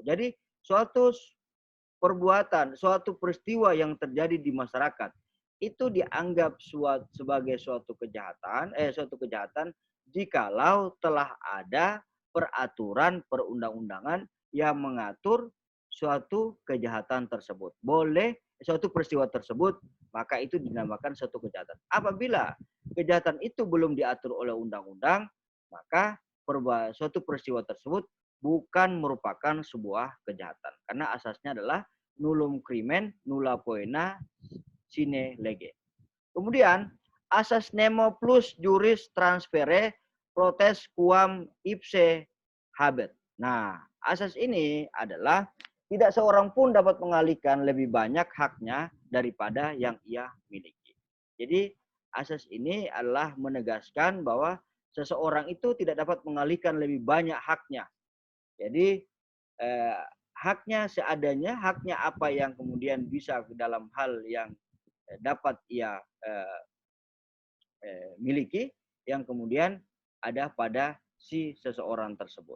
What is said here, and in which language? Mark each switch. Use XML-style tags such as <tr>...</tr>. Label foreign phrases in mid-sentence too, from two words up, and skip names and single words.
<id>Jadi, suatu perbuatan, suatu peristiwa yang terjadi di masyarakat itu dianggap sebagai suatu kejahatan jikalau telah ada peraturan perundang-undangan yang mengatur suatu kejahatan tersebut. Boleh suatu peristiwa tersebut, maka itu dinamakan suatu kejahatan. Apabila kejahatan itu belum diatur oleh undang-undang, maka suatu peristiwa tersebut bukan merupakan sebuah kejahatan. Karena asasnya adalah</id> <la>nullum crimen nulla poena sine lege.</la> <id>Kemudian asas</id> <la>nemo plus juris transfere protes quam ipse habet.</la> <id>Nah, asas ini adalah tidak seorang pun dapat mengalihkan lebih banyak haknya daripada yang ia miliki. Jadi asas ini adalah menegaskan bahwa seseorang itu tidak dapat mengalihkan lebih banyak haknya. Jadi haknya seadanya, haknya apa yang kemudian bisa dalam hal yang dapat ia miliki, yang kemudian ada pada si seseorang tersebut.</id>